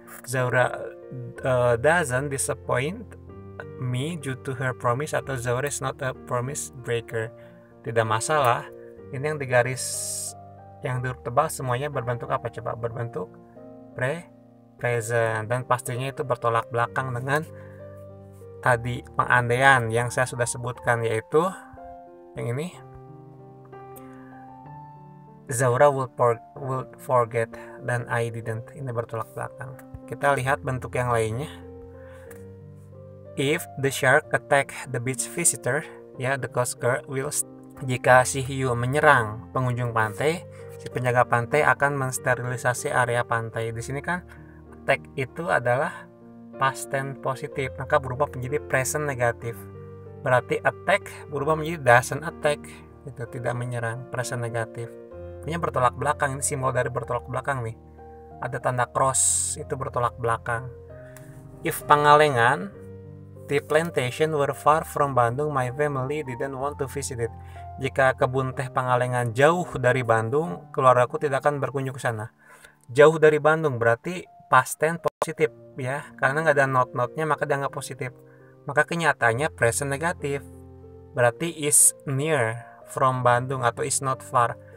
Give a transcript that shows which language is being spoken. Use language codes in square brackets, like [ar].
[en] Zahura doesn't disappoint me due to her promise, [id] atau [en] Zahura is not a promise breaker. [id] Tidak masalah. Ini yang di garis yang huruf tebal semuanya berbentuk apa coba? Berbentuk present, dan pastinya itu bertolak belakang dengan tadi pengandaian yang saya sudah sebutkan, yaitu yang ini [en] Zahura would forget [id] dan [en] I didn't. [id] Ini bertolak belakang. Kita lihat bentuk yang lainnya. [en] If the shark attack the beach visitor, ya the coast guard will. [id] Jika si hiu menyerang pengunjung pantai, si penjaga pantai akan mensterilisasi area pantai. Di sini kan attack itu adalah past tense positif, maka berubah menjadi present negatif. Berarti attack berubah menjadi doesn't attack, itu tidak menyerang, present negatif. Ini bertolak belakang, ini simbol dari bertolak belakang nih. Ada tanda cross, itu bertolak belakang. [en] If Pangalengan, the plantation were far from Bandung, my family didn't want to visit it. [id] Jika kebun teh Pangalengan jauh dari Bandung, keluargaku tidak akan berkunjung ke sana. Jauh dari Bandung berarti past tense positif ya, karena nggak ada not-notnya maka dianggap positif. Maka kenyataannya present negatif, berarti [en] is near from Bandung [id] atau [en] is not far.